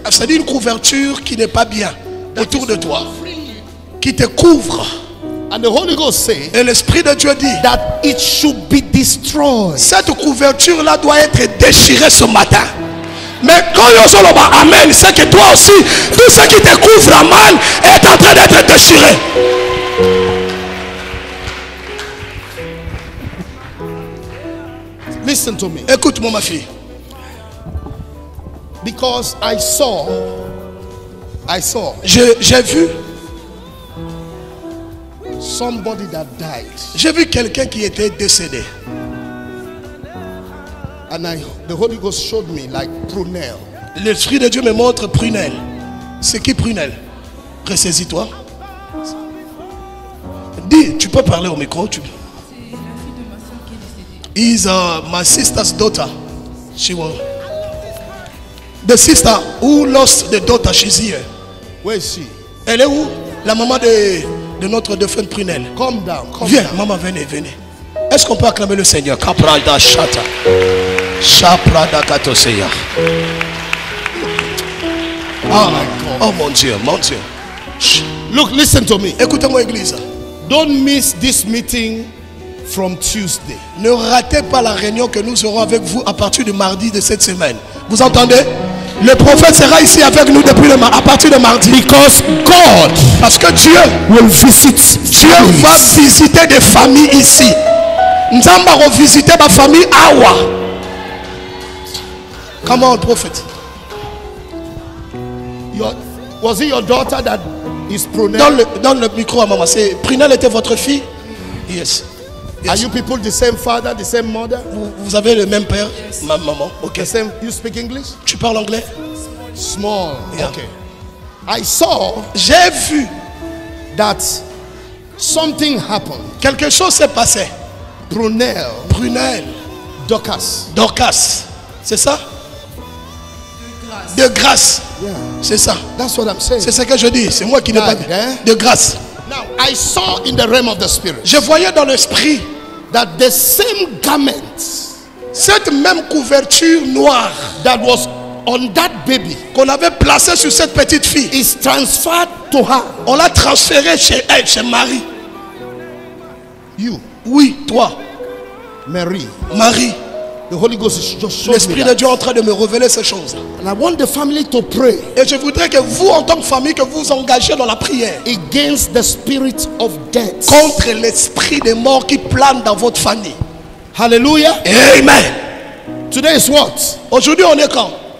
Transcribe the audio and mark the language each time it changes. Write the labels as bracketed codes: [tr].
[fr] C'est-à-dire une couverture qui n'est pas bien autour de toi, qui te couvre. [en] And the Holy Ghost said [fr] Et l'Esprit de Dieu dit, [en] that it should be destroyed. [fr] cette couverture-là doit être déchirée ce matin. Mais quand Yosoloba Amen, c'est que toi aussi, tout ce qui te couvre à mal est en train d'être déchiré. [en] Listen to me. [fr] Écoute-moi, ma fille. [en] Because I saw [fr] J'ai vu [en] somebody that died. [fr] J'ai vu quelqu'un qui était décédé. [en] And the Holy Ghost showed me like prunelle. [fr] L'Esprit de Dieu me montre prunelle. C'est qui prunelle? Ressaisis-toi. Dis Tu peux parler au micro. C'est la fille de ma soeur qui est décédée. [en] Is my sister's daughter. She was the sister who lost the daughter. She's here. Where is she? [fr] Elle est où? La maman de notre défunt Prunelle. [en] Come down. [fr] Viens, maman, venez, venez. Est-ce qu'on peut acclamer le Seigneur? Kaprada Shata. Shaprada Katoseya. Ah, oh mon Dieu, mon Dieu. Chut. [en] Look, listen to me. [fr] Écoutez-moi, église. [en] Don't miss this meeting from Tuesday. [fr] Ne ratez pas la réunion que nous aurons avec vous à partir du mardi de cette semaine. Vous entendez? Le prophète sera ici avec nous depuis à partir de mardi. [en] Because God [fr] Parce que Dieu [en] will visit [fr] va visiter des familles ici. Nzamba va visiter ma famille Awa. [en] Come on, prophet. Was it your daughter that is Prunelle? [fr] Donne le micro à maman. Prunelle était votre fille? [en] Yes. Are you people the same father, the same mother? [fr] Vous avez le même père, ma maman. [en] Ok. The same. You speak English? [fr] Tu parles anglais? [en] Small. Yeah. Okay. I saw [fr] J'ai vu [en] that something happened. [fr] quelque chose s'est passé. Prunelle, Prunelle, Dorcas. Dorcas, c'est ça? De grâce. [en] Yeah. [fr] C'est ça. [en] That's what I'm saying. [fr] C'est ce que je dis. C'est moi qui n'ai pas dit. De grâce. [en] Now, I saw in the realm of the spirit [fr] Je voyais dans l'esprit [en] that the same garment [fr] cette même couverture noire [en] that was on that baby [fr] qu'on avait placée sur cette petite fille. [en] is transferred to her. [fr] On l'a transférée chez elle, chez Marie. [en] You, [fr] Oui, toi, [en] Mary. [fr] Marie. [en] The Holy Ghost is just showing me [fr] L'Esprit de [en] that. [fr] Dieu est en train de me révéler ces choses. [en] And I want the family to pray [fr] Et je voudrais que vous, en tant que famille, que vous vous engagez dans la prière [en] against the spirit of death. [fr] contre l'esprit des morts qui plane dans votre famille. Hallelujah. Amen. [en] Today is what? [fr] Aujourd'hui, on est quand?